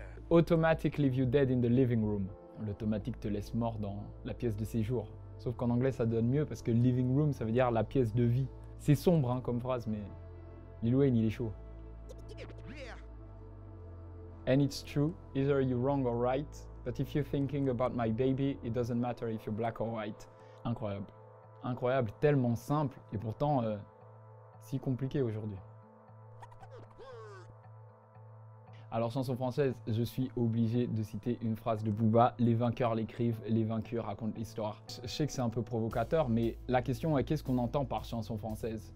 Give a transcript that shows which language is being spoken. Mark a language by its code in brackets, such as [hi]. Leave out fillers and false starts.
[en] Automatic leave you dead in the living room. [fr] L'automatique te laisse mort dans la pièce de séjour. Sauf qu'en anglais, ça donne mieux parce que living room, ça veut dire la pièce de vie. C'est sombre hein, comme phrase, mais Lil Wayne, il est chaud. [en] And it's true, either you're wrong or right, but if you're thinking about my baby, it doesn't matter if you're black or white. [fr] Incroyable. Incroyable, tellement simple, et pourtant si compliqué aujourd'hui. Alors, chanson française, je suis obligé de citer une phrase de Booba. Les vainqueurs l'écrivent, les vaincus racontent l'histoire. Je sais que c'est un peu provocateur, mais la question est qu'est-ce qu'on entend par chanson française?